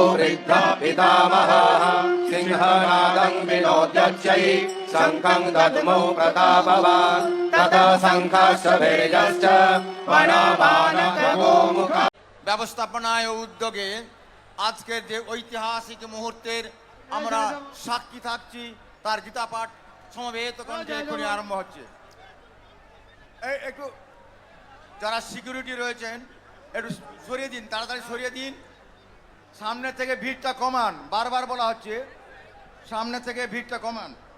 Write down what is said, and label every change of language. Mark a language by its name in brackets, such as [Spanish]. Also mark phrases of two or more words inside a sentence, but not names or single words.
[Sanskrit] वृद्ध पितामहः सिंहनादं विनोद्यच्चै शङ्खं दद्मौ प्रतापवान् ततः शङ्खश्च भैर्यश्च वनमानकगोमुख। [Bangla] ব্যবস্থাপনায় ও উদ্যোগে আজকের যে ঐতিহাসিক মুহূর্তের আমরা সাক্ষী থাকছি তার গীতা পাঠ সমবেত কণ্ঠে এক্ষুনি আরম্ভ হচ্ছে। একটু যারা সিকিউরিটি রয়েছেন একটু সরিয়ে দিন, তাড়াতাড়ি সরিয়ে দিন, সামনে থেকে ভিড়টা কমান, বারবার বলা হচ্ছে সামনে থেকে ভিড়টা কমান।